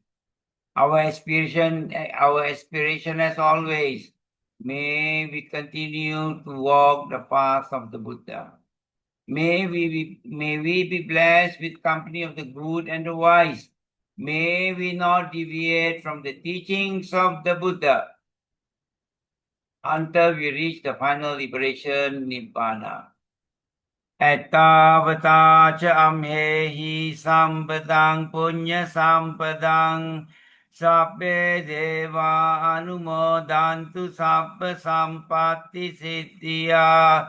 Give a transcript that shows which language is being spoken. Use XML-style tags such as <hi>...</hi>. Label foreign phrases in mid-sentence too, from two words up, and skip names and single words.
<en>Our aspiration as always, may we continue to walk the path of the Buddha. May we be blessed with company of the good and the wise. May we not deviate from the teachings of the Buddha until we reach the final liberation, Nibbana.</en> <pi>Ettavata cha amhehi sampadang punya sampadang Sabbe deva anumodantu sabba sampatti siddhya.</pi>